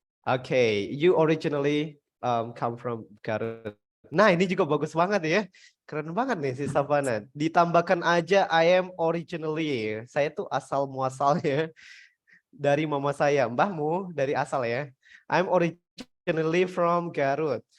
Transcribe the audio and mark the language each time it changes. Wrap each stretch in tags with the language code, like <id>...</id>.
<en>Okay, you originally come from Garut.</en> <id>Nah, ini juga bagus banget ya. Keren banget nih si Savana. Ditambahkan aja</id> <en>I am originally.</en> <id>Saya tuh asal muasalnya dari mama saya. Mbahmu dari asal ya.</id> <en>I'm originally from Garut.</en>